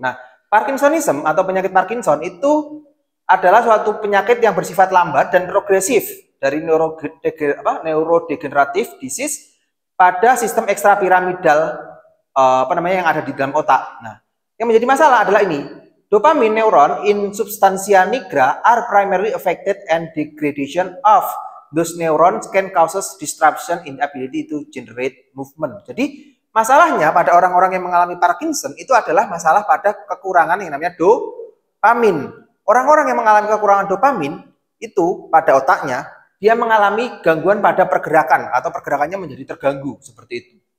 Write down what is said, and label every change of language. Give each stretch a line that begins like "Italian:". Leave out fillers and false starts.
Indonesian: Nah, Parkinsonism atau penyakit Parkinson itu adalah suatu penyakit yang bersifat lambat dan progresif dari neurodegenerative disease pada sistem ekstrapiramidal yang ada di dalam otak. Nah, yang menjadi masalah adalah ini.
English: Dopamine neuron in substantia nigra are primarily affected and degradation of those neurons can causes disruption in ability to generate movement.
Indonesian: Jadi masalahnya pada orang-orang yang mengalami Parkinson itu adalah masalah pada kekurangan yang namanya dopamin. Orang-orang yang mengalami kekurangan dopamin itu pada otaknya, dia mengalami gangguan pada pergerakan atau pergerakannya menjadi terganggu seperti itu.